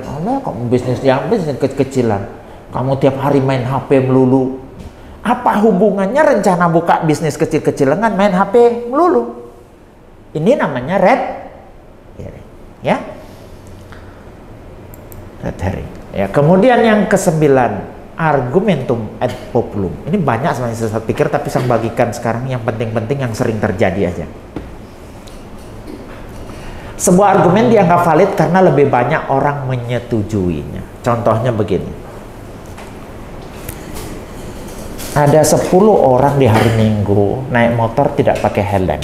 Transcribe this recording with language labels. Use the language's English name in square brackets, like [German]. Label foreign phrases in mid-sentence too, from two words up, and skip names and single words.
[Indonesian] Allah, kamu bisnis kecil-kecilan. Kamu tiap hari main HP melulu. Apa hubungannya rencana buka bisnis kecil-kecilan dengan main HP melulu? Ini namanya [English] red herring, [Indonesian] ya. [English] Red herring. [Indonesian] Ya, kemudian yang ke-9, [Latin] argumentum ad populum. [Indonesian] Ini banyak sebenarnya sesat pikir, tapi saya bagikan sekarang yang penting-penting yang sering terjadi aja. Sebuah argumen dianggap valid karena lebih banyak orang menyetujuinya. Contohnya begini. Ada 10 orang di hari Minggu naik motor tidak pakai helm.